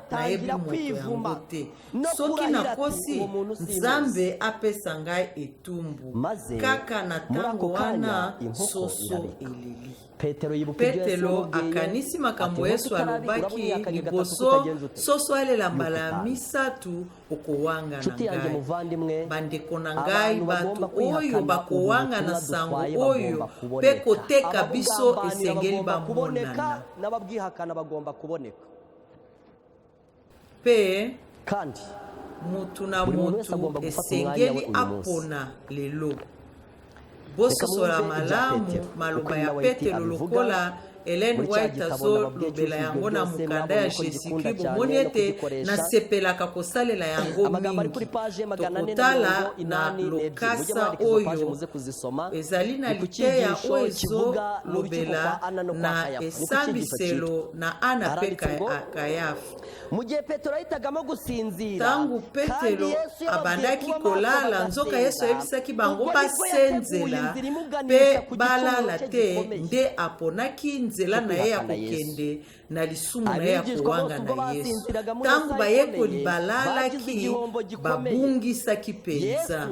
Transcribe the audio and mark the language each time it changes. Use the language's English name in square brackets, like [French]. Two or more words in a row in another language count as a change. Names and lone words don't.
[Lingala] nayebi moto yango te soki nakosi nzambe apesa ngai etumbu kaka na ntango wana soso eleli Petero akanisi makambo Yesu alobaki liboso soso alela mbala ya misatu okowanga na ngai bandeko na ngai bato oyo bakowanga na sango oyo mpe koteka biso esengeli bamonana [Kinyarwanda] n'ababwihakana bagomba kuboneka [Lingala] mpe [Kinyarwanda] kandi [Lingala] mutu na mutu esengeli apona lelo bososola malamu maloba ya Petero lokola Ellen White azolobela yango na mukanda ya Jésus-Christ bomoni ete nasepelaka kosalela yango mingi tokotala na lokasa oyo ezali na liteya oyo ezolobela na esambiselo na Ana mpe Kayafa [Kinyarwanda] mu gihe Petero ahitagamo gusinzira [Lingala] tangu Petero abandaki kolala nzoka Yesu ayebisaki bango basenzela mpe balala te nde aponaki nzela na ye ya kokende na lisumu na ye ya kowanga na Yesu. Tangu bayekoli balalaki babungisaki penza.